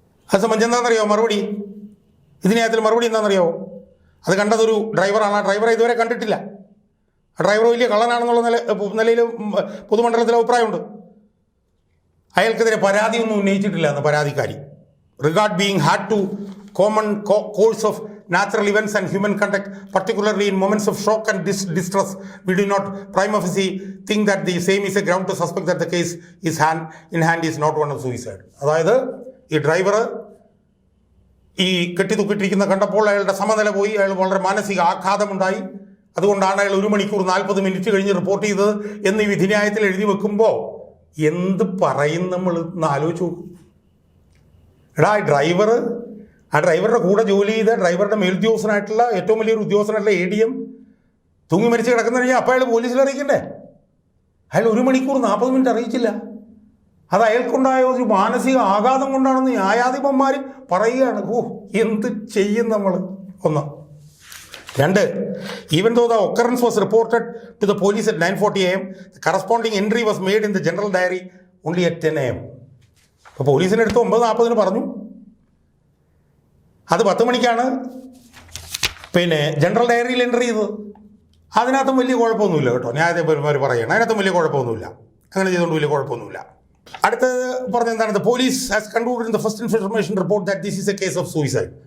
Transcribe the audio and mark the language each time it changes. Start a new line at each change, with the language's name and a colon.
Malayalam: അത് സംബന്ധിച്ച് എന്താണെന്നറിയാമോ മറുപടി? ഇതിനകത്തിൽ മറുപടി എന്താണെന്നറിയാമോ? അത് കണ്ടതൊരു ഡ്രൈവറാണ്. ആ ഡ്രൈവറെ ഇതുവരെ കണ്ടിട്ടില്ല. ആ ഡ്രൈവർ വലിയ കള്ളനാണെന്നുള്ള നിലയിൽ പൊതുമണ്ഡലത്തിൽ അഭിപ്രായമുണ്ട്. അയാൾക്കെതിരെ പരാതിയൊന്നും ഉന്നയിച്ചിട്ടില്ല എന്ന് പരാതിക്കാരി.
English: Regard being had to common course of natural events and human conduct, particularly in moments of shock and distress, we do not prima facie think that the same is a ground to suspect that the case is in hand is not one of suicide.
Malayalam: അതായത് ഈ driver ഈ കെട്ടിത്തൂക്കിട്ടിരിക്കുന്ന കണ്ടപ്പോൾ അയാളുടെ സമനില പോയി, അയാൾ വളരെ മാനസിക ആഘാതമുണ്ടായി, അതുകൊണ്ടാണ് അയാൾ 1 മണിക്കൂർ 40 മിനിറ്റ് കഴിഞ്ഞ് റിപ്പോർട്ട് ചെയ്തത് എന്ന് ഈ വിധിന്യായത്തിൽ എഴുതി വെക്കുമ്പോൾ എന്ത് പറയും നമ്മൾ ഒന്ന് ആലോചിച്ച് നോക്കും. എടാ, ഡ്രൈവർ ആ ഡ്രൈവറുടെ കൂടെ ജോലി ചെയ്ത ഡ്രൈവറുടെ മേലുദ്യോഗസ്ഥനായിട്ടുള്ള ഏറ്റവും വലിയൊരു ഉദ്യോഗസ്ഥനായിട്ടുള്ള ADM തൂങ്ങി മരിച്ച് കിടക്കുന്ന കഴിഞ്ഞാൽ അപ്പോൾ അയാൾ പോലീസിൽ അറിയിക്കണ്ടേ? അയാൾ 1 മണിക്കൂർ 40 മിനിറ്റ് അറിയിച്ചില്ല. അത് അയാൾക്കുണ്ടായ ഒരു മാനസിക ആഘാതം കൊണ്ടാണെന്ന് ന്യായാധിപന്മാർ പറയുകയാണ്. എന്ത് ചെയ്യും നമ്മൾ? 1.
English: 2, even though the occurrence was reported to the police at 9:40 AM, the corresponding entry was made in the general diary only at 10 AM.
Malayalam: അപ്പോൾ പോലീസിനടുത്ത് 9:40 പറഞ്ഞു. അത് 10 മണിക്കാണ് ജനറൽ ഡയറിയിൽ എൻട്രി ചെയ്തത്. അതിനകത്തും വലിയ കുഴപ്പമൊന്നുമില്ല കേട്ടോ. ന്യായാധിപന്മാർ പറയുകയാണ് അതിനകത്തും വലിയ കുഴപ്പമൊന്നുമില്ല. അങ്ങനെ ചെയ്തുകൊണ്ട് വലിയ കുഴപ്പമൊന്നുമില്ല. അടുത്തത് പറഞ്ഞെന്താണ്?
English: Police has concluded in the first information report that this is a case of suicide.